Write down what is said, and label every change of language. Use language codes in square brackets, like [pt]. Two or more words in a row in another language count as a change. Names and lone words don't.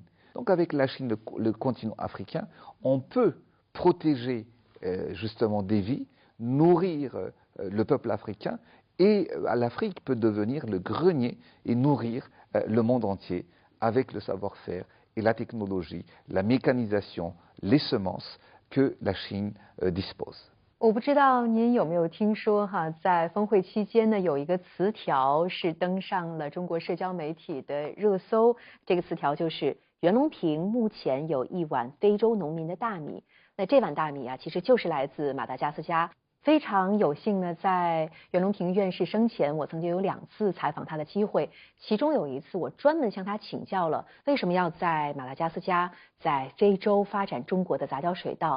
[fr] Donc avec la Chine, le continent africain, on peut protéger justement des vies, nourrir le peuple africain, et l'Afrique peut devenir le grenier et nourrir le monde entier avec le savoir-faire et la technologie, la mécanisation, les semences que la Chine dispose. [zh] 我不知道您有没有听说哈，在峰会期间呢，有一个词条是登上了中国社交媒体的热搜。这个词条就是袁隆平目前有一碗非洲农民的大米。那这碗大米啊，其实就是来自马达加斯加。非常有幸呢，在袁隆平院士生前，我曾经有2次采访他的机会，其中有一次我专门向他请教了为什么要在马达加斯加、在非洲发展中国的杂交水稻。